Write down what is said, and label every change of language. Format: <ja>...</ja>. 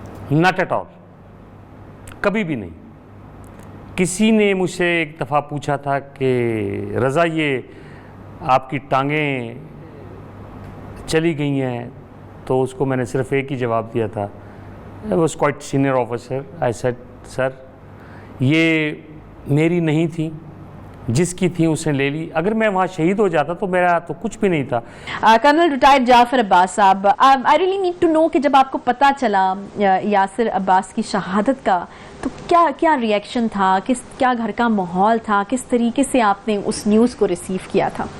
<en>not at all,</en> <ur>کبھی بھی نہیں. کسی نے مجھ سے ایک دفعہ پوچھا تھا کہ رضا یہ آپ کی ٹانگیں چلی گئی ہیں، تو اس کو میں نے صرف ایک ہی جواب دیا تھا.</ur> <en>I was quite senior officer. I said, sir,</en> <ur>یہ میری نہیں تھی، جس کی تھی اس نے لے لی. اگر میں وہاں شہید ہو جاتا تو میرا تو کچھ بھی نہیں تھا. کرنل ریٹائرڈ جعفر عباس صاحب,</ur> <en>I really need to know</en> <ur>کہ جب آپ کو پتہ چلا یاسر عباس کی شہادت کا تو کیا ریئیکشن تھا, کیا گھر کا ماحول تھا, کس طریقے سے آپ نے اس نیوز کو ریسیو کیا تھا؟</ur>